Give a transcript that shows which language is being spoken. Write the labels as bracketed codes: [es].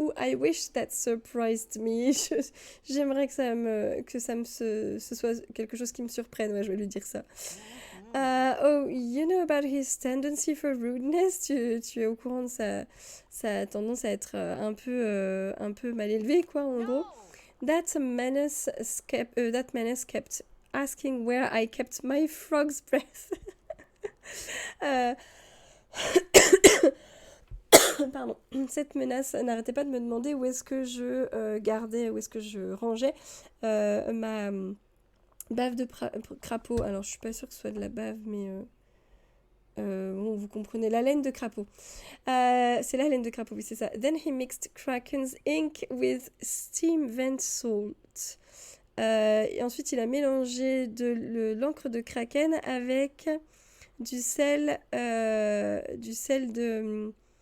[en] Ou I wish that surprised me. [fr] J'aimerais que ce soit quelque chose qui me surprenne. Ouais, je vais lui dire ça. [en] Oh, you know about his tendency for rudeness. [fr] Tu es au courant de sa tendance à être un peu mal élevée, quoi, en gros. [en] That menace kept asking where I kept my frog's breath. [fr] pardon, cette menace n'arrêtait pas de me demander où est-ce que je gardais, où est-ce que je rangeais ma bave de crapaud. Alors, je suis pas sûre que ce soit de la bave, mais bon, vous comprenez, la laine de crapaud. C'est la laine de crapaud, oui, c'est ça. [en] Then he mixed Kraken's ink with steam vent salt. [fr] Et ensuite, il a mélangé l'encre de Kraken avec du sel de...